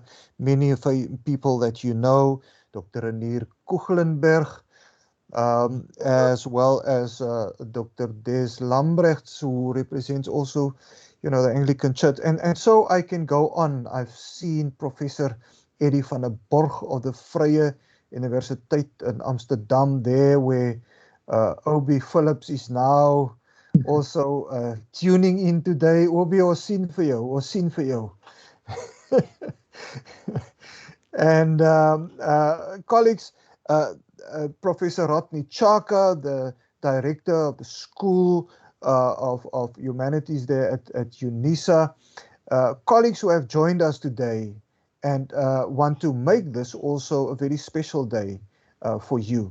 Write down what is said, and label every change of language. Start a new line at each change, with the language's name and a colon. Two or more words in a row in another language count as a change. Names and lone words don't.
English: Many of the people that you know, Dr. Renier Kugelenberg, as well as Dr. Des Lambrechts, who represents also, you know, the Anglican Church. And so I can go on. I've seen Professor Eddie van der Borg of the Vrye Universiteit in Amsterdam there, where Obi Phillips is now also tuning in today. Obi,
Afrikaans: ons sien vir jou.
English: And colleagues, Professor Rodney Chaka, the director of the School of Humanities there at UNISA, colleagues who have joined us today and want to make this also a very special day for you.